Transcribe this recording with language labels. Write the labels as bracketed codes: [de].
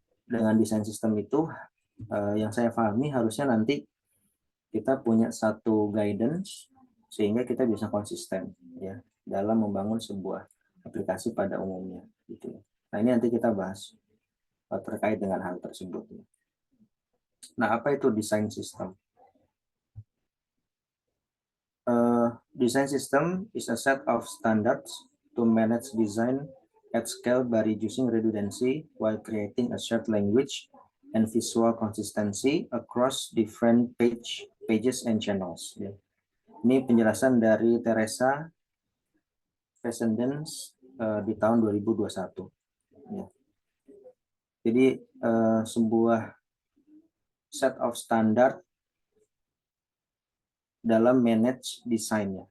[id] Dengan desain sistem itu yang saya pahami harusnya nanti kita punya satu guidance sehingga kita bisa konsisten ya dalam membangun sebuah aplikasi pada umumnya gitu. Nah, ini nanti kita bahas terkait dengan hal tersebut. Nah, apa itu desain sistem? [en] Design system is a set of standards to manage design at scale by reducing redundancy while creating a shared language and visual consistency across different pages and channels. [id] Ya. Ini penjelasan dari Teresa Fessendens di tahun 2021. Ya. Jadi sebuah [en] set of standard [id] dalam manage desainnya.